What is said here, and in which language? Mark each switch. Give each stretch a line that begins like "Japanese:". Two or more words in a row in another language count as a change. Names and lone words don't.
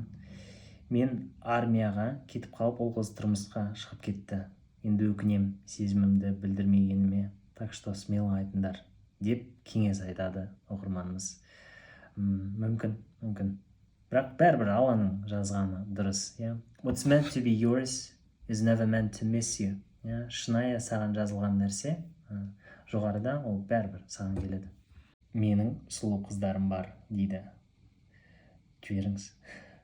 Kazakh: Мен армияға кетіп қалып, ол қыз тұрмысқа шығып кетті. Енді өкінем сезімімді білдірмегеніме,
Russian: так что смело
Kazakh: айтыңдар деп кеңес айтады оқырманымыз. Мүмкін. Бірақ бәрібір Алланың жазғаны дұрыс.
English: What's meant to be yours is never meant to miss you.
Kazakh: Шынайы саған жазылған нәрсе жоғарыда, ол бәрібір саған келеді. Менің сұлу қыздарым бар дейді. Жіберіңіз.